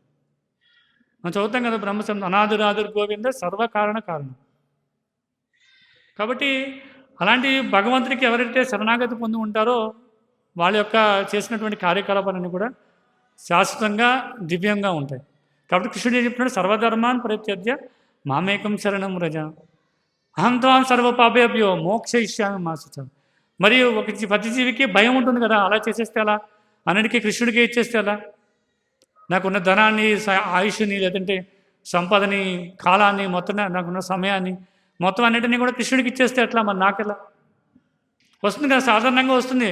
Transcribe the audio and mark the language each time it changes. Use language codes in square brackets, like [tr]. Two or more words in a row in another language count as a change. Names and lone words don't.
[te] మనం చదువుతాం కదా బ్రహ్మశబ్దం, [sa] అనాదిరాదుర్ గోవింద సర్వకారణ కారణం. [te] కాబట్టి అలాంటి భగవంతుడికి ఎవరైతే శరణాగతి పొంది ఉంటారో వాళ్ళ యొక్క చేసినటువంటి కార్యకలాపాలన్నీ కూడా శాశ్వతంగా దివ్యంగా ఉంటాయి. కాబట్టి కృష్ణుడు ఏం చెప్తున్నాడు, [sa] సర్వధర్మాన్ పరిత్యజ్య మామేకం శరణం వ్రజ అహం త్వాం సర్వపాపేభ్యో మోక్షయిష్యామి మా శుచ. [te] మరియు ప్రతి జీవికి భయం ఉంటుంది కదా, అలా చేసేస్తే అలా, అన్నిటికీ కృష్ణుడికి ఇచ్చేస్తే అలా, నాకున్న ధనాన్ని, ఆయుష్ని, లేదంటే సంపదని, కాలాన్ని, మొత్తం నాకున్న సమయాన్ని మొత్తం అన్నిటినీ కూడా కృష్ణుడికి ఇచ్చేస్తే ఎట్లా, మరి నాకెలా వస్తుంది కదా, సాధారణంగా వస్తుంది.